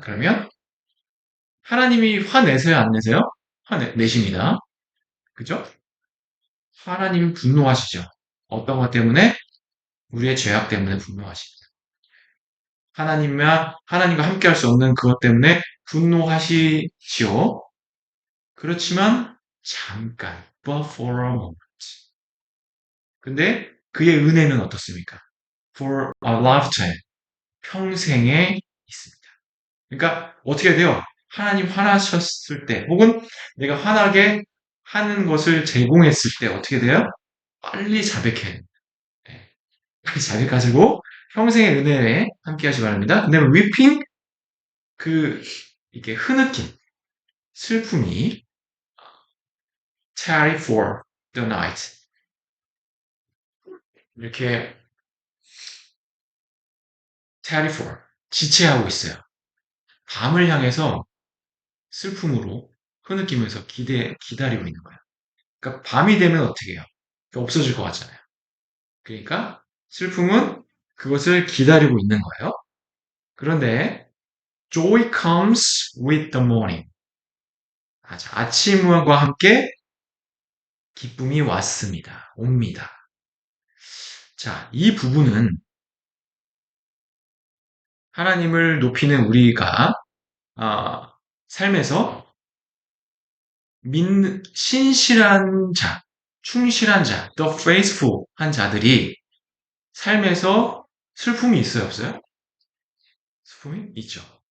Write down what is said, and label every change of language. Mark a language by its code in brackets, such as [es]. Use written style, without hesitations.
[ko] 그러면 하나님이 화내세요, 안 내세요? 화내십니다. 그죠? 하나님이 분노하시죠. 어떤 것 때문에? 우리의 죄악 때문에 분노하십니다. 하나님과 함께 할 수 없는 그것 때문에 분노하시지요. 그렇지만 잠깐, [en] but for a moment. [ko] 근데 그의 은혜는 어떻습니까? [en] For a lifetime. [ko] 평생에 있습니다. 그러니까 어떻게 돼요? 하나님 화나셨을 때 혹은 내가 화나게 하는 것을 제공했을 때 어떻게 돼요? 빨리 자백해야 됩니다. 네. 빨리 자백하시고 평생의 은혜에 함께 하시기 바랍니다. 근데 [en] weeping [ko] 이게 흐느낌, 슬픔이 [en] tarry for the night [ko] 이렇게 [en] tarry for [ko] 지체하고 있어요. 밤을 향해서 슬픔으로 흐느끼면서 기다리고 있는 거예요. 그러니까 밤이 되면 어떻게 해요? 없어질 것 같잖아요. 그러니까 슬픔은 그것을 기다리고 있는 거예요. 그런데 [en] joy comes with the morning. [ko] 아침과 함께 기쁨이 왔습니다. 옵니다. 자, 이 부분은 하나님을 높이는 우리가 삶에서 신실한 자, 충실한 자, [en] the faithful [ko] 한 자들이 삶에서 슬픔이 있어요, 없어요? 슬픔이 있죠.